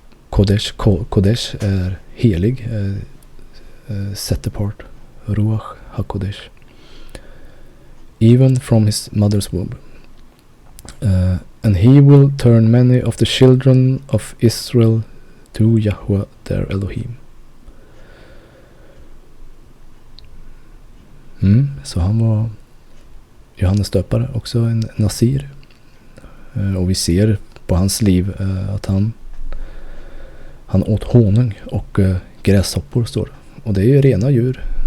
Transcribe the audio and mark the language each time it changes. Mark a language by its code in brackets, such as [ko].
[sv] HaKodesh, Kodesh är helig, [en] set apart. Ruach HaKodesh. Even from his mother's womb. and he will turn many of the children of Israel to Yahweh their Elohim. [sv] Så han var Johannes döpare, också en nasir. Och vi ser på hans liv att han åt honung och gräshoppor, står det. Och det är ju rena djur.